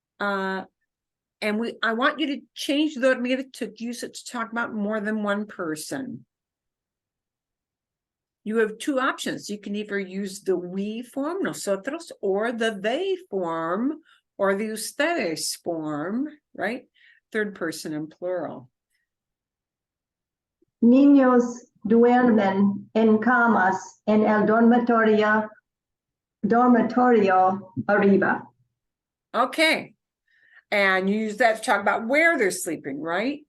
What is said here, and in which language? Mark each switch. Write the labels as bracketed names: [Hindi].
[English] And I want you to change dormir to use it to talk about more than one person. You have 2 options. You can either use the we form, nosotros, or the they form, or the ustedes form, right? Third person and plural. [Spanish] Niños duermen en camas en el dormitorio arriba. [English] Okay. And you use that to talk about where they're sleeping, right?